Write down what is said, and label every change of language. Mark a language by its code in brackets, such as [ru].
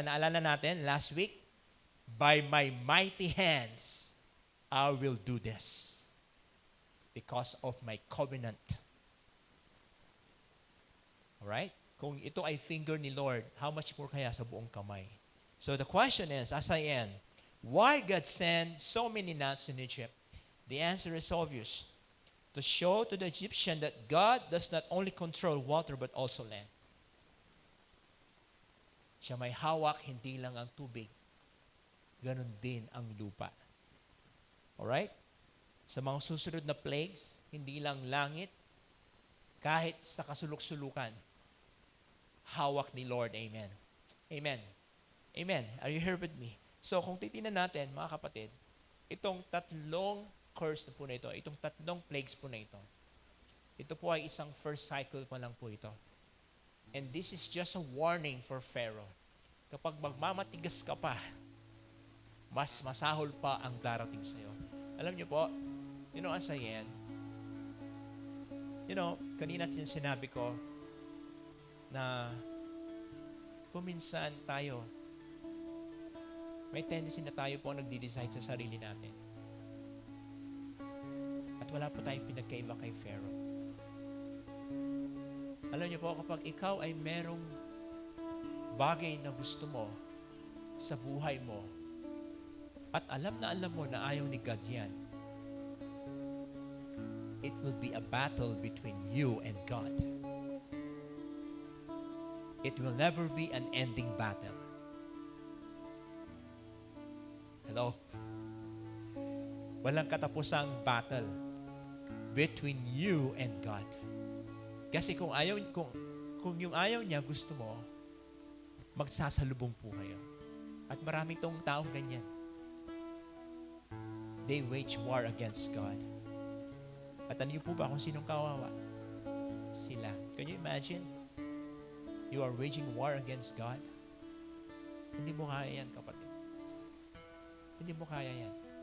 [tl] Naalala natin [en] last week, by my mighty hands, I will do this because of my covenant. Alright? [tl] Kung ito ay finger ni Lord, [en] how much more [tl] kaya sa buong kamay? [en] So the question is, as I end, why God sent so many nuts in Egypt? The answer is obvious. To show to the Egyptian that God does not only control water but also land. [tl] Siya may hawak, hindi lang ang tubig. Ganon din ang lupa. Alright? Sa mga susunod na plagues, hindi lang langit, kahit sa kasulok-sulukan, hawak ni Lord. Amen. Amen. Amen. [en] Are you here with me? [tl] So, kung titingnan natin, mga kapatid, itong tatlong curse na po na ito, itong tatlong plagues po na ito po ay isang first cycle pa lang po ito. [en] And this is just a warning for Pharaoh. [tl] Kapag magmamatigas ka pa, mas masahol pa ang darating sa'yo. Alam niyo po, [en] as I end, [tl] kanina sinabi ko na kuminsan tayo, may tendency na tayo po nagdi-decide sa sarili natin. At wala po tayong pinagkaiba kay Pharaoh. Alam niyo po, kapag ikaw ay merong bagay na gusto mo sa buhay mo, at alam mo na ayaw ni God yan, [en] it will be a battle between you and God. It will never be an ending battle. Hello? [tl] Walang katapusang [en] battle between you and God. [tl] Kasi kung yung ayaw niya, gusto mo, magsasalubong po kayo. At maraming tong taong ganyan. [en] They wage war against God. [tl] At ano po ba kung sinong kawawa? Sila. [en] Can you imagine? You are waging war against God? [tl] Hindi mo kaya yan, kapatid. Hindi mo kaya yan.